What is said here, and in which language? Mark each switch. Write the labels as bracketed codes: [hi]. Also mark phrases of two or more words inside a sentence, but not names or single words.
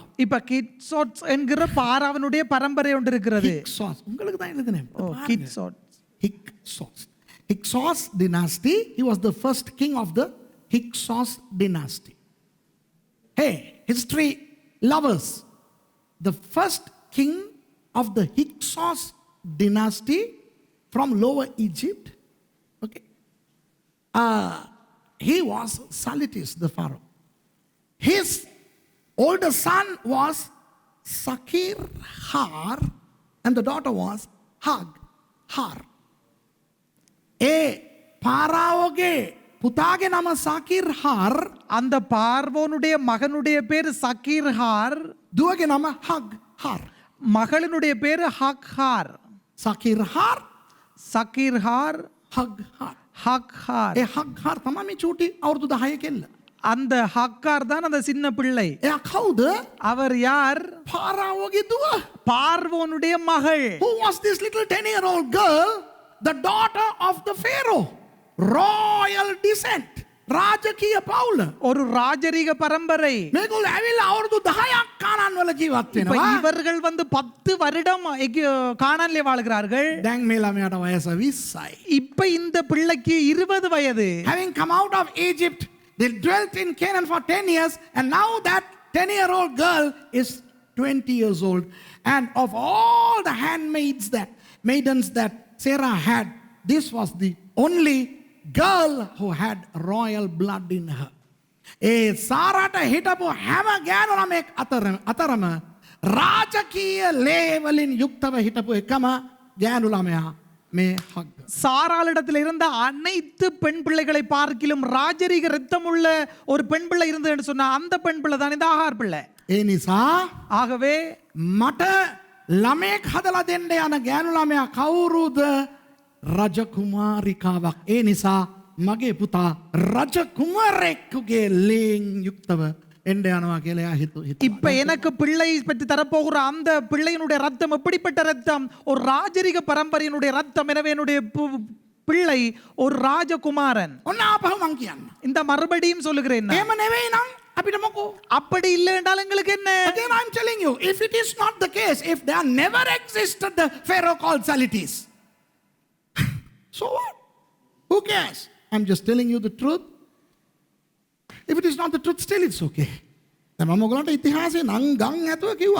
[ta] இப்ப கிட்சோட்ஸ் என்கிற பாராவனுடைய பரம்பரை ஒன்று இருக்கிறது. හික්සොස්. உங்களுக்கு தான் எழுதுனேன். ஓ கிட்சோட். [en] Hyksos. Hyksos dynasty. He was the first king of the Hyksos dynasty. Hey, history lovers. The first king of the Hyksos dynasty from Lower Egypt. Okay. He was Salitis, the pharaoh. His older son was Sakir-Har, and the daughter was Har. [si] පාරාවෝගේ පුතාගේ නම සකීර්-හාර් [ta] அந்த பார்வோனுடைய மகனுடைய பேர் சக்கீர்ஹார், [si] දුවගේ නම හග්-හාර්. [ta] மகளினுடைய பேர் ஹக்ஹார். [si] සකීර්-හාර් [ta] சக்கீர்ஹார், [si] හග්-හාර්. [ta] ஹக்ஹார். [si] ඒ හග්-හාර් තමයි මේ චූටි අවුරුදු 10 කෙල්ල. [ta] அந்த ஹக்கார் தான் அந்த சின்ன பிள்ளை. [si] එයා කවුද? [ta] அவர் யார்? [si] පාරාවෝගේ දුව. [ta] பார்வோனுடைய மகள். [en] Who was this little 10-year-old girl? The daughter of the Pharaoh. Royal descent. [si] රාජකීය පවුල. [ta] ஒரு ராஜரீக பரம்பரை. [si] මේගොල්ලෝ ඇවිල්ලා අවුරුදු 10ක් කානාන් වල ජීවත් [ta] இப்ப [si] වෙනවා. [ta] இவர்கள் 10 வருடம் கானான்லே வாழ்கிறார்கள். [si] දැන් මේ ළමයාට වයස 20යි. [ta] இப்ப இந்த பிள்ளைக்கு 20 வயது. [en] Having come out of Egypt, they dwelt in Canaan for 10 years, and now that 10-year-old girl is 20 years old. And of all the maidens that Sarah had, this was the only girl who had royal blood in her. [si] ඒ සාරාට හිටපු හැම ගෑනු ළමෙක් අතරම රාජකීය ලේ වලින් යුක්තව හිටපු එකම ගෑනු ළමයා මේ හග්. [ta] சாராளிடத்தில் இருந்த அனைத்து பெண் பிள்ளைகளை பார்க்கிலும் ராஜரீக ரத்தம் உள்ள ஒரு பெண் பிள்ளை இருந்தது என்று சொன்னா அந்த பெண் பிள்ளை தான் இந்த ஆகார் பிள்ளை. [si] ඒ නිසා [ta] ஆகவே [si] මට ළමෙක් හදලා දෙන්න යන ගෑනු ළමයා කවුරුද? රජකුමාරිකාවක්. ඒ නිසා මගේ පුතා රජකුමාරෙක්ගේ ලේන් යුක්තව එන්න යනවා කියලා එයා හිතුවා. [ta] இப்ப எனக்கு பிள்ளை பற்றி தரப்போகிற அந்த பிள்ளையினுடைய ரத்தம் எப்படிப்பட்ட ரத்தம்? ஒரு ராஜரீக பரம்பரையினுடைய ரத்தம். எனவே என்னுடைய பிள்ளை ஒரு ராஜகுமாரன். [si] ඔන්න ආපහු මං කියන්න. [ta] இந்த மறுபடியும் சொல்லுகிறேன். [si] එහෙම නෙවෙයි නම් අපිට මොකෝ? [ta] அப்படி இல்லை என்றால் எங்களுக்கு என்ன? [en] Again I'm telling you, if it is not the case, if there never existed the Pharaoh called Salitis, so what? Who cares? I'm just telling you the truth. If it is not the truth, still it's okay. [si] දැන් මම ඔයගලන්ට ඉතිහාසයේ නම් ගම් ඇතුව කිව්වා.